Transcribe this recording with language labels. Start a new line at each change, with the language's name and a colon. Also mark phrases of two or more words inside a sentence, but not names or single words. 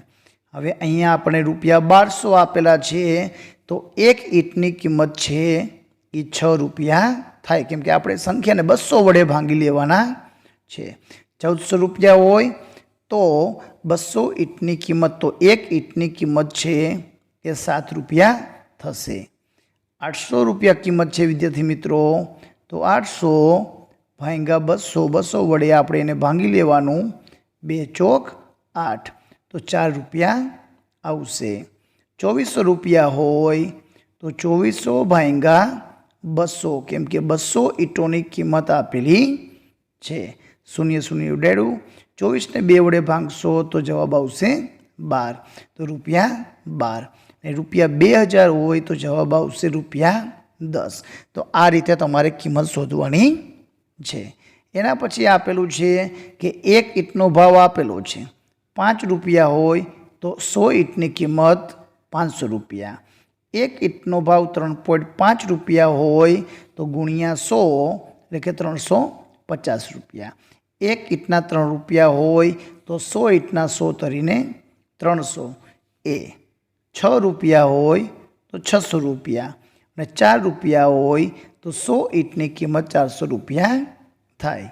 Gujarati: હવે અહીંયા આપણે રૂપિયા 1200 આપેલા છે તો એક ઈંટની કિંમત છે એ 6 રૂપિયા થાય, કેમ કે આપણે સંખ્યાને 200 વડે ભાંગી લેવાના છે। 1400 રૂપિયા હોય તો 200 ઈંટની કિંમત, તો એક ઈંટની કિંમત છે એ 7 રૂપિયા થશે। 800 રૂપિયા કિંમત હૈ વિદ્યાર્થી મિત્રો, તો 800 ભાંગા 200, 200 વડે આપણે એને ભાંગી લેવાનું। 2 ચોક 8 તો 4 રૂપિયા આવશે। 2400 રૂપિયા હોય તો 2400 ભાંગા 200, કેમ કે 200 ઈંટોની કિંમત આપેલી છે। 0 0 ઉડાડ્યું। 24 ને 2 વડે ભાંગશો તો જવાબ આવશે 12, તો રૂપિયા 12। રૂપિયા 2000 હોય તો જવાબ આવશે રૂપિયા 10। તો આ રીતે તમારે કિંમત શોધવાની છે। એના પછી આપેલું છે કિ એક ઈંટનો ભાવ આપેલો છે 5 રૂપિયા હોય તો 100 ઈંટની કિંમત 500 રૂપિયા। એક ઈંટનો ભાવ 3.5 રૂપિયા હોય તો ગુણિયા 100 એટલે કે 300 50 રૂપિયા. 1 ઈંટના 3 રૂપિયા હોય તો 100 ઈંટના 100 તરીને 300 એ 6 રૂપિયા હોય તો 600 રૂપિયા અને 4 રૂપિયા હોય તો 100 ઈંટની કિંમત 400 રૂપિયા થાય.